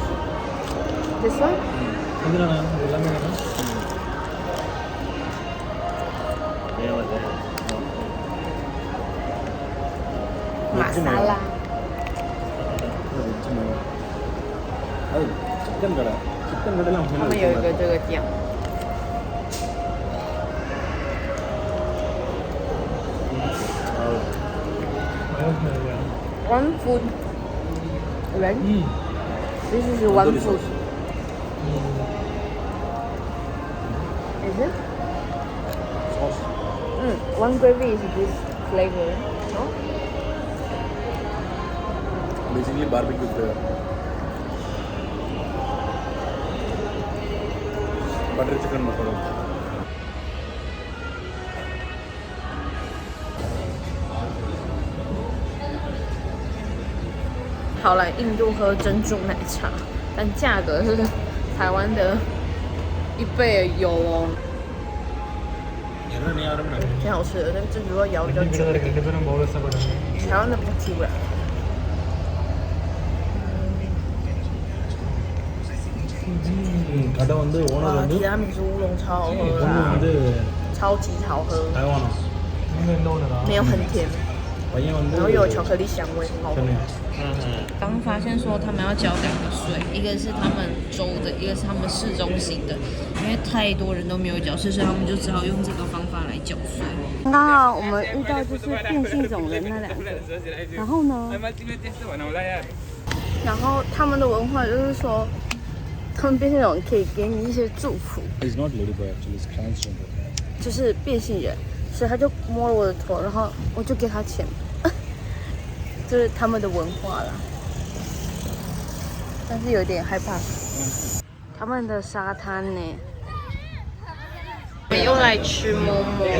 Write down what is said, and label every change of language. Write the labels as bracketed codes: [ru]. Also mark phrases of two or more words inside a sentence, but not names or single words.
[en] This one? Masala. Chicken kada. Chicken kada lang. [zh] 他们有一个这个酱。 [en] one food, right? This is one food. Is it? Sauce. One gravy is this flavor, no? Basically barbecue flavor. Butter chicken masala. [zh] 好来印度喝珍珠奶茶，但价格是台湾的1倍有哦。挺好吃的，但珍珠要摇比较久一点。台湾的比较 Q 啦。 [ta] கடை வந்து ஓனர் வந்து [zh] 提拉米苏乌龙超好喝 [ta] பொண்ணு [zh] 啦， [ta] வந்து [zh] 超级好喝，台湾啊，没有很甜， [ta] பையன் வந்து [zh] 然后又有巧克力香味，很好喝真。的呀。刚发现说他们要缴2个税，一个是他们州的，一个是他们市中心的，因为太多人都没有缴税，所以他们就只好用这个方法来缴税。刚刚我们遇到就是变性种人那2个，然后呢，然后他们的文化就是说，他们变性种可以给你一些祝福， [en] He's not ladyboy actually, he's transgender. [zh] 就是变性人，所以他就摸了我的头，然后我就给他钱。这是他们的文化啦，但是有点害怕。他们的沙滩呢？我们又来吃馍馍。